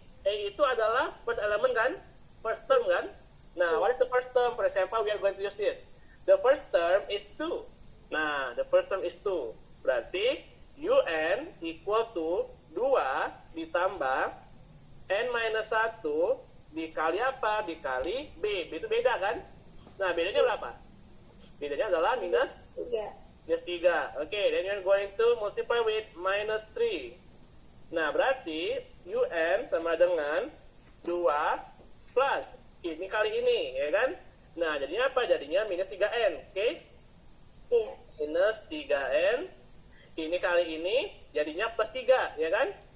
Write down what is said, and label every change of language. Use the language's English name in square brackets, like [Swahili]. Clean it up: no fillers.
[Indonesian] A itu adalah [English] first element [Indonesian] kan? [English] First term kan? Nah, what is the first term? For example, we are going to use this. The first term is 2. Nah, the first term is 2. [Indonesian] Berarti UN [English] equal to [Indonesian] 2 ditambah N minus 1 dikali apa? Dikali B. B itu beda kan? Nah, bedanya berapa? Bedanya adalah minus 3. minus 3. [English] Okay, then you're going to multiply with minus 3. [Indonesian] Nah, berarti UN sama dengan 2 plus ini kali ini, ya kan? Nah, jadinya apa? Jadinya minus 3N, oke? Iya. Minus 3N. Ini kali ini jadinya plus 3, ya kan?